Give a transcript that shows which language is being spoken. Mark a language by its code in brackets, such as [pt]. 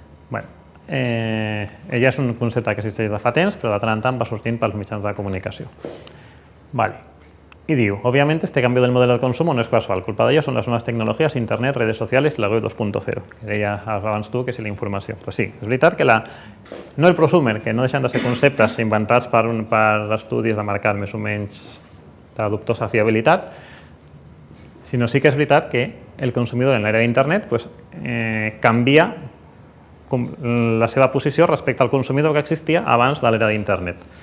[ca] Bueno, ella és un concepte que existeix de fa temps, però de tant en tant va sortint pels mitjans de comunicació. Vale. [es] Y digo, obviamente este cambio del modelo de consumo no es casual, culpa de ello son las nuevas tecnologías, internet, redes sociales y la web 2.0, [ca] que deies abans tu que si la informació. Pues sí, és veritat que no el prosumer, que no deixen de ser conceptes inventats per estudis de mercat més o menys de dubtosa fiabilitat, sinó sí que és veritat que el consumidor en l'era d'internet canvia la seva posició respecte al consumidor que existia abans de l'era d'internet.